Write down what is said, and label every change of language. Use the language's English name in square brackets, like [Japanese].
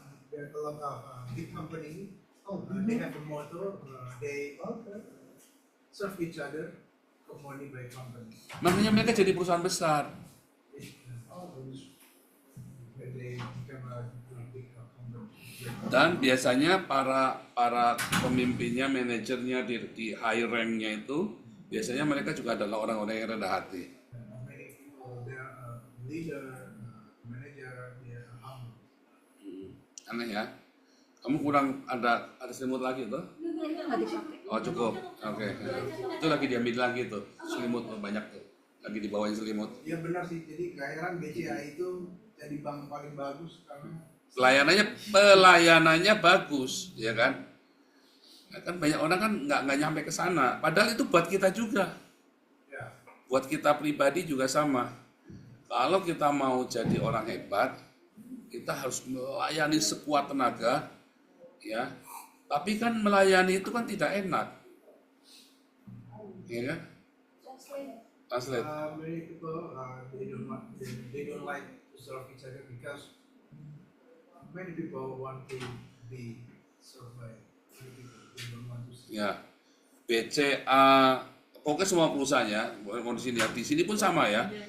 [English] There are a lot of big company. They have a motto. They serve each other. Company by company. [Indonesian] Makanya mereka jadi perusahaan besar. [English] When they become a big company. [Indonesian] Dan biasanya para pemimpinnya, manajernya di high rank-nya itu biasanya mereka juga adalah orang-orang yang rendah hati. [English] Many people, they are leader, manager, they are humble. [Indonesian] Aneh ya. Kamu kurang ada selimut lagi tuh? Nggak dipakai. Oh cukup. Oke. Itu lagi diambil lagi tuh. Selimut banyak tuh. Lagi dibawain selimut. Ya benar sih, jadi gak heran BCA itu jadi bank paling bagus karena Pelayanannya bagus, ya kan? Nah, kan banyak orang kan nggak nyampe ke sana. Padahal itu buat kita juga. [English] Yeah. [Indonesian] Buat kita pribadi juga sama. Kalau kita mau jadi orang hebat, kita harus melayani sekuat tenaga, ya. Tapi kan melayani itu kan tidak enak, ya kan? [English] Translate. Many people they don't like to serve each other because many people want to be served by many people. They don't want to serve. [Indonesian] Ya, BCA, pokoknya semua perusahaannya, bukan di sini pun sama ya.